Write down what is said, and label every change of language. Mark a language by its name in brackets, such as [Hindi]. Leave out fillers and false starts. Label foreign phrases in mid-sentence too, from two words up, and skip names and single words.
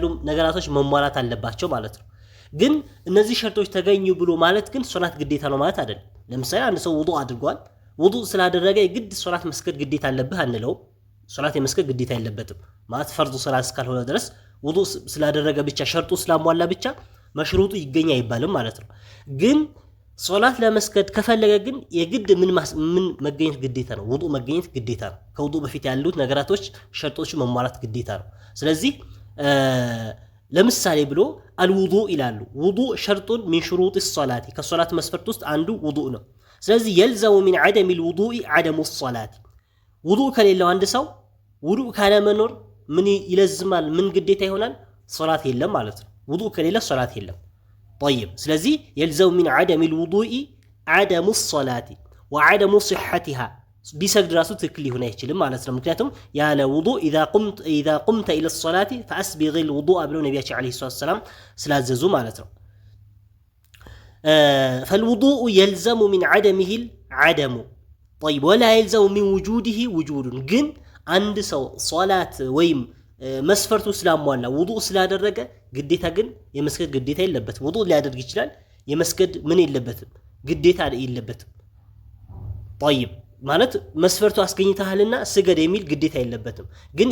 [Amharic] ነገራቶች መሟላት አለባቸው ማለት ነው ግን እነዚህ ሸርጦች ተገኙ ብሎ ማለት ግን ሶላት ግዴታ ነው ማለት አይደለም ለምሳሌ አንድ ሰው ውዱእ አድርጓል ውዱእ ስላደረገ ግድ ሶላት መስገድ ግዴታ አለበት አንለው ሶላት የመስገድ ግዴታ የለበትም ማለት ፈርዱ ሶላት እስካልሆነ ድረስ ውዱእ ስላደረገ ብቻ ሸርጡ ስላሟላ ብቻ መሽሩጡ ይገኛ አይባልም ማለት ነው ግን ሶላት ለመስገድ ከፈለገ ግን የግድ ምን መገኘት ግዴታ ነው ውዱእ መገኘት ግዴታ ነው ከውዱእ በፊት ያሉት ነገራቶች ሸርጦቹ መሟላት ግዴታ ነው ስለዚህ ለምሳሌ ብሎ አልውዱእ ይላሉ ውዱእ ሸርጡን [Arabic] من شروط الصلاه [Amharic] ከሶላት መስፈርት ውስጥ አንዱ ውዱእ ነው ስለዚህ [Arabic] يلزم من عدم الوضوء عدم الصلاه [Amharic] ውዱእ ከሌለው አንድ ሰው ውዱእ ካለ መኖር ምን ይለዝማል ምን ግዴታ ይሆናል ሶላት የለም ማለት ነው ውዱእ ከሌለ ሶላት የለም طيب ስለዚህ [Arabic] يلزم من عدم الوضوء عدم الصلاه وعدم صحتها [Amharic] ቢሰግድ ራሱ ትክክል ሊሆን አይችልም ማለት ነው ምክንያቱም ያለ ውዱእ [Arabic] اذا قمت الى الصلاه فاسبغ الوضوء [Amharic] ብለው ነብያችን [Arabic] عليه السلام [Amharic] ስላዘዙ ማለት ነው [Arabic] فالوضوء يلزم من عدمه العدم طيب ولا يلزم من وجوده وجود [Amharic] ግን አንድ ሰው ሶላት ወይም መስፈርቱ ስላሟላ ውዱእ ስላደረገ ግዴታ ግን የመስገድ ግዴታ የለበትም ውዱእ ሊያደርግ ይችላል የመስገድ ምን የለበትም ግዴታ የለበትም طيب ማለት መስፈርቱ አስገኝታልና ስገድ የሚል ግዴታ የለበትም ግን